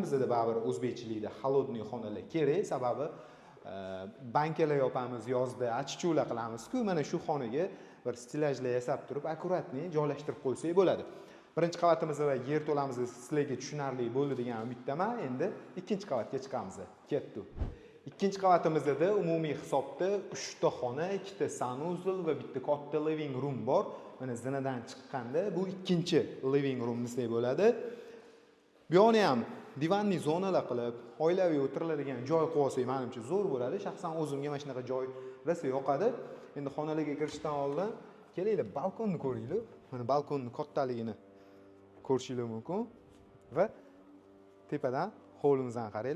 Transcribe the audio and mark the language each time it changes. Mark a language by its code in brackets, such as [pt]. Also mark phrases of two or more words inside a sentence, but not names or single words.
[uz] Bizda baribir o'zbekchilikda холодный xonalar kerak, sababi bankalar yopamiz, yozda achichuvlar qilamiz-ku, mana shu xonaga bir stilajlar yasab turib, akkuratni joylashtirib qo'ysak bo'ladi. Birinchi qavatimiz va yerto'lamizni sizlarga tushunarli bo'ldi degan umiddaman. Endi ikkinchi qavatga chiqamiz. Ketdi. Ikkinchi qavatimizda umumiy hisobda 3 ta xona, 2 ta sanuzul va bitta katta [en] living room [uz] bor. Mana zinadan chiqqanda bu ikkinchi [en] living room [uz] desak bo'ladi. Bu yerni ham divanli zonalar qilib, oilaviy o'tiriladigan joy qilib olsak, menimcha zo'r bo'ladi. Shaxsan o'zimga mana shunaqa joy rosa yoqadi. Endi xonalarga kirishdan oldin kelinglar, balkonni ko'ringlar. Mana balkonning kattaligini ko'rishingiz mumkin va tepadan hovlimizdan qaranglar.